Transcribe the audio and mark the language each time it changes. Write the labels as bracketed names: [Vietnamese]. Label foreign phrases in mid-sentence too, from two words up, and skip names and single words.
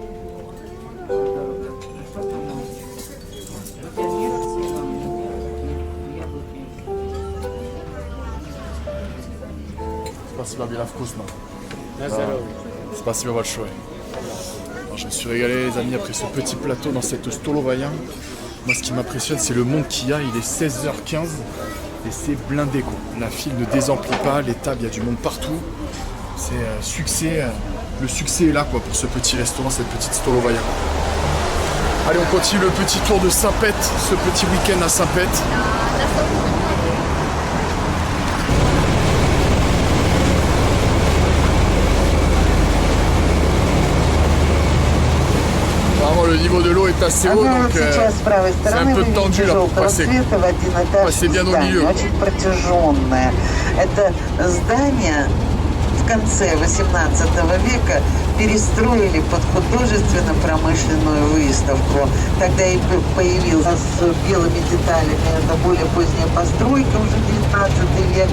[Russian] Спасибо, Беля, вкусно. Спасибо большое. [French] Alors, je me suis régalé les amis après ce petit plateau dans cette Stolovaya. Moi ce qui m'impressionne c'est le monde qu'il y a, il est 16h15 et c'est blindé quoi. La file ne désemplit pas, les tables, il y a du monde partout. C'est succès, le succès est là quoi pour ce petit restaurant, cette petite Stolovaya. Allez on continue le petit tour de Saint-Pet, ce petit week-end à Saint-Pet. Le niveau de l'eau est assez haut, donc c'est un peu tendu là pour passer. Passez bien au milieu. [Russian] Очень протяженное. Это здание в конце 18 века перестроили под художественно-промышленную выставку. Тогда и появился с белыми деталями. Это более поздняя постройка, уже 19 век.